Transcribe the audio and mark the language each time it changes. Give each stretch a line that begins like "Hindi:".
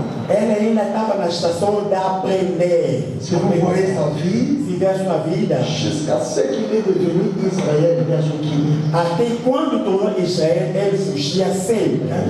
Portuguese: Ele ainda estava na estação de aprender.
French: Se vous voyez sa vie,
Portuguese: se vê a sua vida,
French: jusqu'à ce qu'il est devenu Israël,
Portuguese: até quando tornou Israel, ele fugia sempre.